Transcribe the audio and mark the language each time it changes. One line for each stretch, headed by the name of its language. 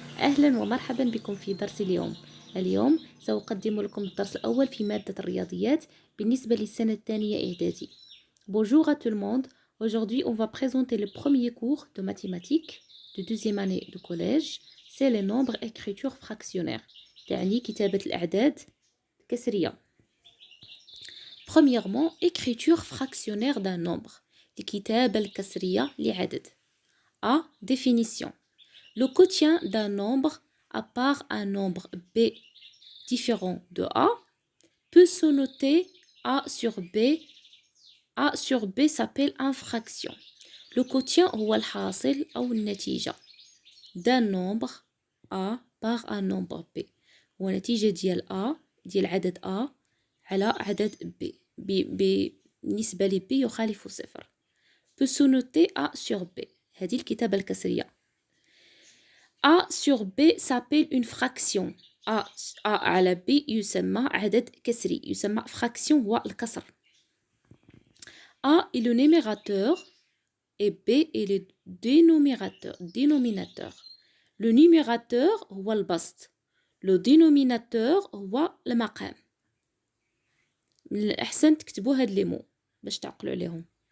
Arabic: أهلا ومرحبا بكم في درس اليوم سأقدم لكم الدرس الأول في مادة الرياضيات بالنسبة للسنة الثانية إعدادي.
French: Bonjour à tout le monde. Aujourd'hui, on va présenter le premier cours de mathématiques de deuxième année de collège. C'est les nombres écriture fractionnaire.
Arabic: يعني كتابة الأعداد كسرية.
French: Premièrement, écriture fractionnaire d'un nombre.
Arabic: الكتابة الكسرية لعدد. A. Définition.
French: Le quotient d'un nombre à part un nombre b différent de a peut se noter a sur b. a sur b s'appelle une fraction. Le quotient
Arabic: هو الحاصل أو النتيجة
French: d'un nombre a par un nombre b.
Arabic: هو نتيجة ديال a ديال عدد a على عدد b بالنسبة ل b يخالف صفر.
French: peut se noter a sur b.
Arabic: هذه الكتابة الكسرية.
French: A sur B s'appelle une fraction.
Arabic: A على B يسمى عدد كسري يسمى fraction هو الكسر.
French: A est le numérateur et B est le dénominateur. Le numérateur
Arabic: هو البسط.
French: Le dénominateur
Arabic: هو المقام. من الأحسن تكتبوا هاد لي مو باش تعقلوا عليهم.